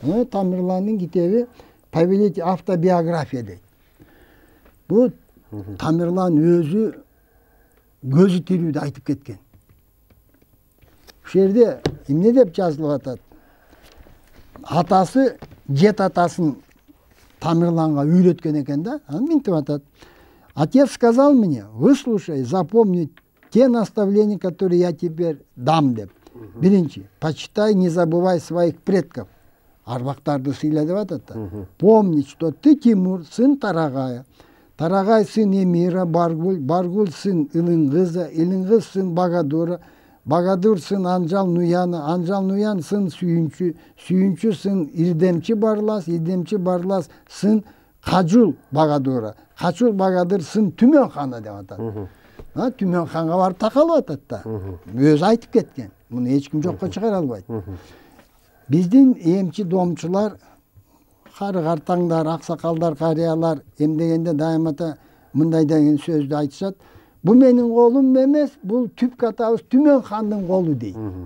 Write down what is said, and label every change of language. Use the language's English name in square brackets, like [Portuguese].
[Kyrgyz] Тамерландын китеби [Russian] Повелитель автобиография [Kyrgyz] дейт. Бу Тамерлан өзү көзү тирүүдө айтып кеткен. Ушул жерде эмне деп жазылып атат? Атасы жет атасын Тамерланга үйрөткөн экен да. Аны мынтип атат. [Russian] Отец сказал мне: выслушай, запомни те наставления, которые я теперь дам [Kyrgyz] деп. Биринчи, [Russian] почитай, не забывай своих предков. [Kyrgyz] Арбактарды сыйла деп атат да. [Russian] Помни, что ты Тимур, сын Тарагая. Тарагай сын Эмира, Баргуль сын Илингыза, Илингыз сын Багадура, Багадур сын Анжал Нуяна, Анжал Нуян сын Сүйүнчү, Сүйүнчү сын Ирдемчи Барлас, Ирдемчи Барлас сын Качул Багадура, Качул Багадыр сын Түмөн хана [Kyrgyz] деп атат. Түмөн ханга барып такалып атат да. Өзү айтып кеткен. Муну эч ким жокко чыгара албайт. Биздин эмчи домчулар, кары картаңдар, аксакалдар, карыялар эмдегенде дайымата мындай деген сөздү айтышат. Бу менин колум эмес, бул түпкү атабыз Түмөн хандын колу дейт.